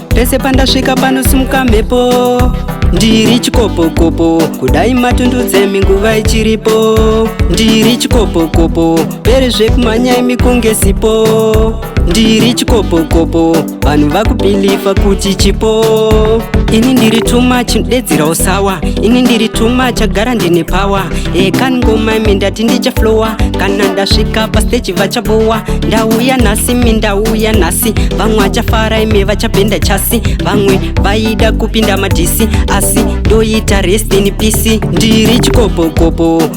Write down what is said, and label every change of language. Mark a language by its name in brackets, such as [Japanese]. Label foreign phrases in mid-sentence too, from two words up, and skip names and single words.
[Shona] Pese pandasvika panosimuka mhepo. Ndiri chikopokopo. Kudai matundudza imi nguva ichiripo. Ndiri chikopokopo. Pere zvekumhanya imi kunge sipo. Ndiri chikopokopo. Vanhu vakubhilifa kuti chipo. Ini ndiri [English] too much, [Shona] dedzerawo sawa. Ini ndiri [English] too much, [Shona] agara ndine power. Eka ngoma imi ndati ndichaflowa. Kana ndasvika pastage vachabowa. Ndauya nhasi, mi ndauya nhasi. Vamwe vachafara, imi vachabhenda chasi. Vamwe vaida kupinda madhisi, asi ndoita [English] rest in peace. [Shona] Ndiri chikopokopo.